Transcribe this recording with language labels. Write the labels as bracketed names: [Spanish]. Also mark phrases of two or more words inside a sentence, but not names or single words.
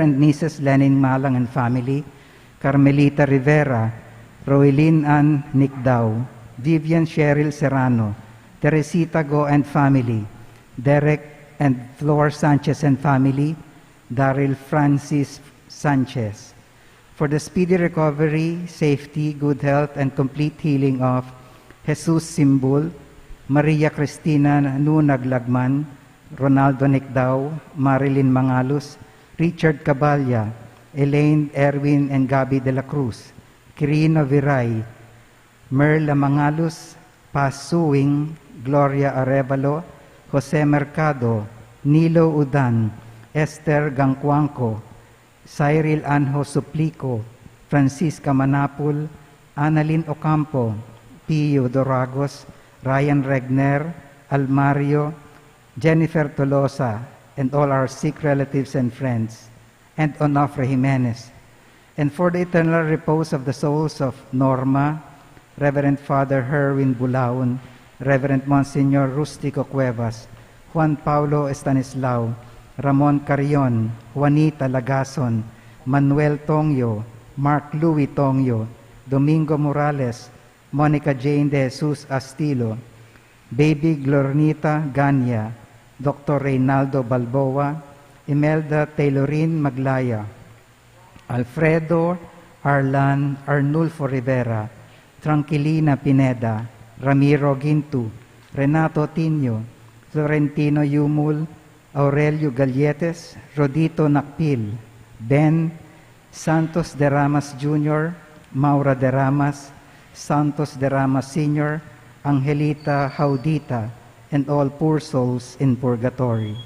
[English] and Mrs. Lenin Malang and family, Carmelita Rivera, Roelyn Ann Nicdao, Vivian Cheryl Serrano, Teresita Go and family, Derek and Flor Sanchez and family, Daryl Francis Sanchez. For the speedy recovery, safety, good health, and complete healing of Jesus Simbul, Maria Cristina Nunaglagman, Ronaldo Nicdao, Marilyn Mangalus, Richard Caballa, Elaine, Erwin, and Gabi de la Cruz, Quirino Viray, Merla Mangalus, Paz Suing, Gloria Arevalo, Jose Mercado, Nilo Udan, Esther Gangcuanco, Cyril Anjo Suplico, Francisca Manapul, Annalyn Ocampo, Pio Doragos, Ryan Regner, Almario, Jennifer Tolosa, and all our sick relatives and friends, and Onofre Jimenez. And for the eternal repose of the souls of Norma, Reverend Father Herwin Bulaon, Reverend Monsignor Rustico Cuevas, Juan Paulo Estanislao, Ramon Carrion, Juanita Lagason, Manuel Tongyo, Mark Louis Tongyo, Domingo Morales, Monica Jane de Jesus Astilo, Baby Glornita Ganya, Dr. Reynaldo Balboa, Imelda Taylorin Maglaya, Alfredo Arlan Arnulfo Rivera, Tranquilina Pineda, Ramiro Gintu, Renato Tinio, Florentino Yumul, Aurelio Galletes, Rodito Nakpil, Ben, Santos de Ramas Jr., Maura de Ramas, Santos de Ramas Sr., Angelita Haudita, and all poor souls in purgatory.